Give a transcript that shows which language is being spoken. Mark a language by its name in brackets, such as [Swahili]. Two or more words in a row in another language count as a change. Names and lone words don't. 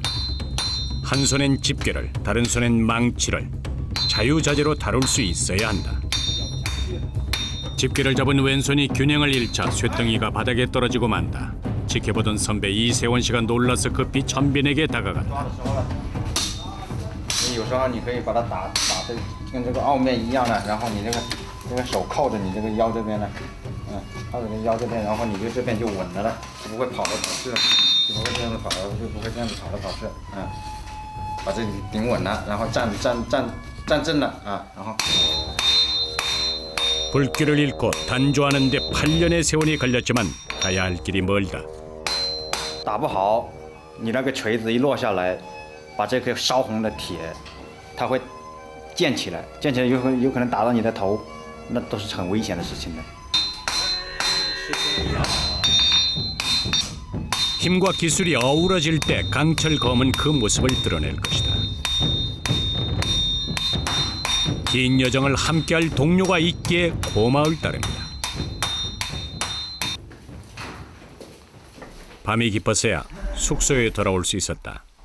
[Korean] 한 손엔 집게를, 다른 손엔 망치를 자유자재로 다룰 수 있어야 한다. 집게를 잡은 왼손이 균형을 잃자 쇠덩이가 바닥에 떨어지고 만다. 지켜보던 선배 이세원 씨가 놀라서 급히 천빈에게 다가간다. [Chinese] 有时候你可以把它打的跟这个凹面一样的，然后你这个手靠着你这个腰这边呢，靠着你腰这边，然后你就这边就稳了，就不会跑来跑去了，就不会这样子跑来，就不会这样子跑来跑去，把这里顶稳了，然后站正了然后。 [Korean] 불길을 잃고 단조하는 데 8년의 세월이 걸렸지만 가야 할 길이 멀다. [Chinese] 打不好，你那个锤子一落下来，把这颗烧红的铁，它会溅起来，溅起来有可能打到你的头，那都是很危险的事情的。 [Korean] 힘과 기술이 어우러질 때 강철 검은 그 모습을 드러낼 것이다. 긴 여정을 함께할 동료가 있기에 고마울 따름이다. 밤이 깊어서야 숙소에 돌아올 수 있었다.